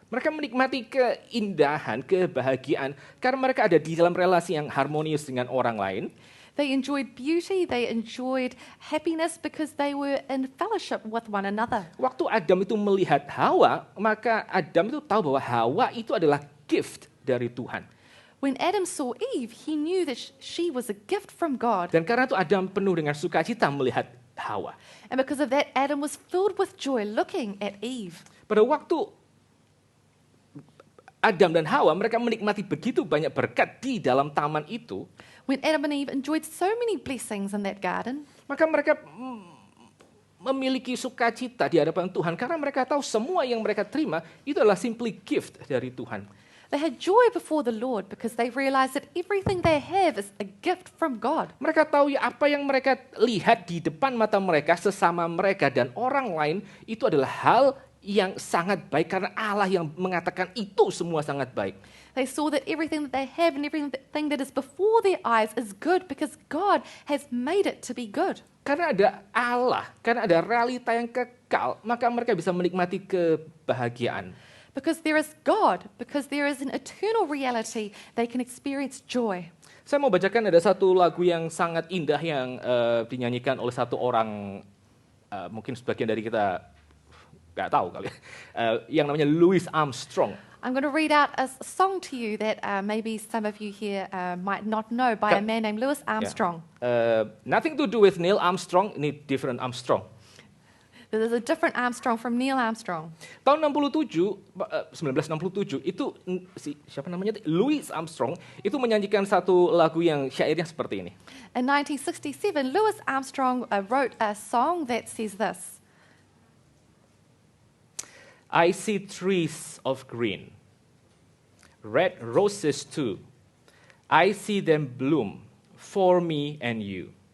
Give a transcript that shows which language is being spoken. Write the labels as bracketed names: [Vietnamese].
[Indonesian] Mereka menikmati keindahan, kebahagiaan karena mereka ada di dalam relasi yang harmonius dengan orang lain. [English] They enjoyed beauty, they enjoyed happiness because they were in fellowship with one another. [Indonesian] Waktu Adam itu melihat Hawa, maka Adam itu tahu bahwa Hawa itu adalah gift dari Tuhan. [English] When Adam saw Eve, he knew that she was a gift from God. [Indonesian] Dan karena itu Adam penuh dengan sukacita melihat Hawa. [English] And because of that, Adam was filled with joy looking at Eve. [Indonesian] Pada waktu Adam dan Hawa, mereka menikmati begitu banyak berkat di dalam taman itu. [English] When Adam and Eve enjoyed so many blessings in that garden, [Indonesian] Maka mereka memiliki sukacita di hadapan Tuhan karena mereka tahu semua yang mereka terima itu adalah simply gift dari Tuhan. [English] they had joy before the Lord because they realized that everything they have is a gift from God. [Indonesian] Mereka tahu ya apa yang mereka lihat di depan mata mereka, sesama mereka dan orang lain itu adalah hal yang sangat baik karena Allah yang mengatakan itu semua sangat baik. [English] They saw that everything that they have and everything that is before their eyes is good because God has made it to be good. [Indonesian] Karena ada Allah, karena ada realita yang kekal, maka mereka bisa menikmati kebahagiaan. [English] Because there is God, because there is an eternal reality, they can experience joy. [Indonesian] Saya mau bacakan ada satu lagu yang sangat indah yang dinyanyikan oleh satu orang, mungkin sebagian dari kita nggak tahu kali, yang namanya Louis Armstrong. [English] I'm going to read out a song to you that maybe some of you here might not know by a man named Louis Armstrong. Nothing to do with Neil Armstrong, [Indonesian] ini [English] different Armstrong. There's a different Armstrong from Neil Armstrong. [Indonesian] Tahun 1967 itu siapa namanya? Louis Armstrong itu menyanyikan satu lagu yang syairnya seperti ini. [English] In 1967, Louis Armstrong wrote a song that says this. I see trees of green, red roses too. I see them bloom for me and you.